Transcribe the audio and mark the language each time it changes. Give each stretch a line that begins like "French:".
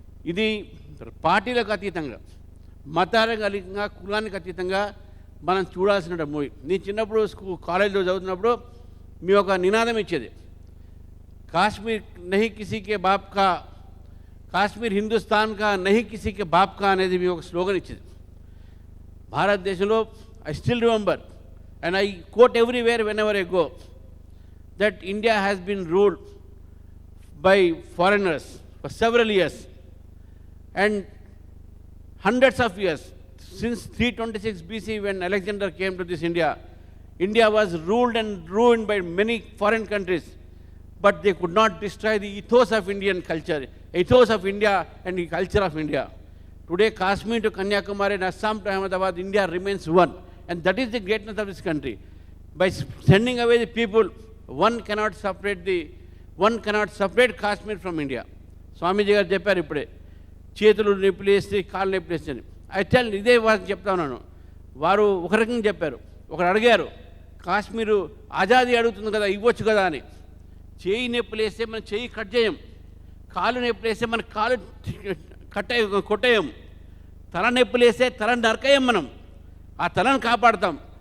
Telugu: ఇది పార్టీలకు అతీతంగా, మతాలకు అతీతంగా, కులానికి అతీతంగా మనం చూడాల్సిన మూవీ. నేను చిన్నప్పుడు కాలేజీలో చదువుతున్నప్పుడు మీ ఒక నినాదం ఇచ్చేది,
Hindi: కాశ్మీర్ నహీ కిసీకే బాప్ కా,
Telugu: కాశ్మీర్ హిందుస్థాన్ కా నహీ కిసీకే బాప్ కా అనేది మీ ఒక స్లోగన్ ఇచ్చేది. భారతదేశంలో
English: I still remember and I quote everywhere whenever I go that India has been ruled by foreigners for several years and hundreds of years. Since 326 BC when Alexander came to this India, India was ruled and ruined by many foreign countries, but they could not destroy the ethos of Indian culture, ethos of India and the culture of India. Today Kashmir to Kanyakumari and Assam to Ahmedabad, India remains one. And that is the greatness of this country. By sending away the people, one cannot separate Kashmir from India.
Telugu: Swamiji garu chepparu ippude చేతులు నొప్పిలేస్తే కాళ్ళు నొప్పిలేస్తే
English: I tell
Telugu: ఇదే వారికి చెప్తా ఉన్నాను. వారు ఒక రకంగా చెప్పారు, ఒకరు అడిగారు కాశ్మీరు ఆజాదీ అడుగుతుంది కదా ఇవ్వచ్చు కదా అని. చేయి నొప్పిలేస్తే మనం చేయి కట్ చేయం, కాళ్ళు నొప్పిలేస్తే మన కాలు కొట్టేయం, తల నొప్పిలేస్తే తల నరకేయం, మనం ఆ తలను కాపాడుతాం.